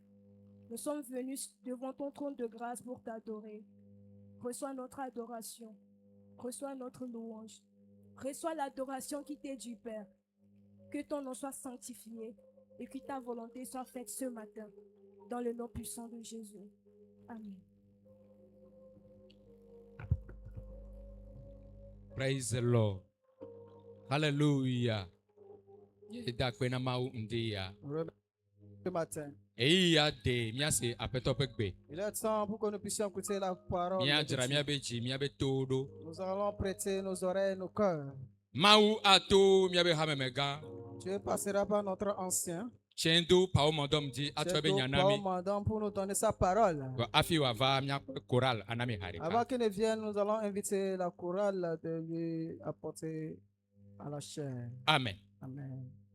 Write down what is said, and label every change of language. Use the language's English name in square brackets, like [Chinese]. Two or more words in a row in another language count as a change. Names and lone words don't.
[French] Nous sommes venus devant ton trône de grâce pour t'adorer. Reçois notre adoration. Reçois notre louange. Reçois l'adoration qui t'est du Père. Que ton nom soit sanctifié et que ta volonté soit faite ce matin. Dans le nom puissant de Jésus. Amen. [English] Praise the Lord. Hallelujah. [French] Ce matin. Il est temps pour que nous puissions écouter la parole. Nous allons prêter nos oreilles et nos cœurs. Dieu passera par notre ancien. Pour nous donner sa parole. Avant qu'il ne vienne, nous allons inviter la chorale de lui apporter à la chair. Amen. Amen.